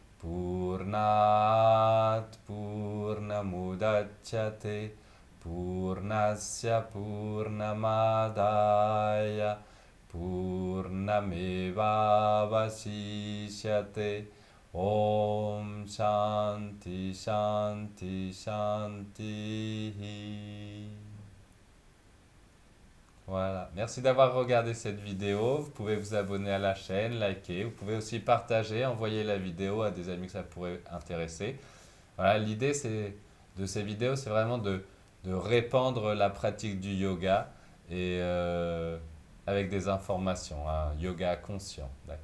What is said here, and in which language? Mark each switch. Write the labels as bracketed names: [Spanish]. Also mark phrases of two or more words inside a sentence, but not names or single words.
[Sanskrit] पूर्णात् पूर्णमुदच्यते पूर्णस्य पूर्णमादाय पूर्णमेव अवशिष्यते ॐ शान्तिः शान्तिः शान्तिः. [French] Voilà. Merci d'avoir regardé cette vidéo. Vous pouvez vous abonner à la chaîne, liker. Vous pouvez aussi partager, envoyer la vidéo à des amis que ça pourrait intéresser. Voilà, l'idée de ces vidéos, c'est vraiment de répandre la pratique du yoga et avec des informations, un yoga conscient.